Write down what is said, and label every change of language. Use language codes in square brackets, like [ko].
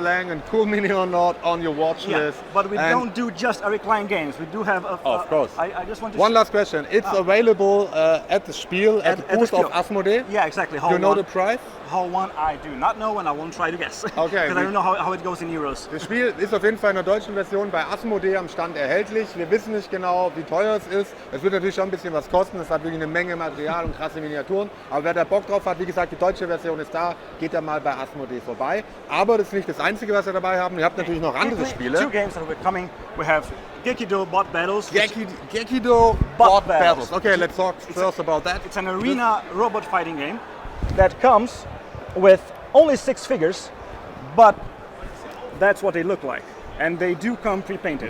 [en] Lang and Cool Mini or Not on your watch list. But we don't do just Eric Lang games. We do have of course. I just want to one last question. It's available at the Spiel, at the booth of Asmodee. Yeah, exactly. Do you know the price? Hall 1, I do not know, and I won't try to guess. Okay. Because I don't know how it goes in euros. [de] Das Spiel ist auf jeden Fall in der deutschen Version bei Asmodee am Stand erhältlich. Wir wissen nicht genau, wie teuer es ist. Es wird natürlich schon ein bisschen was kosten. Es hat wirklich eine Menge Material und krasse Miniaturen. Aber wer da Bock drauf hat, wie gesagt, die deutsche Version ist da, geht da mal bei Asmodee vorbei. Aber das ist nicht das Einzige, was wir dabei haben. Ihr habt natürlich noch andere Spiele. [en] 2 games that are coming. We have Gekido Bot Battles. Gekido Bot Battles. Okay, let's talk first about that. It's an arena robot fighting game that comes with only 6 figures, but that's what they look like. And they do come pre-painted.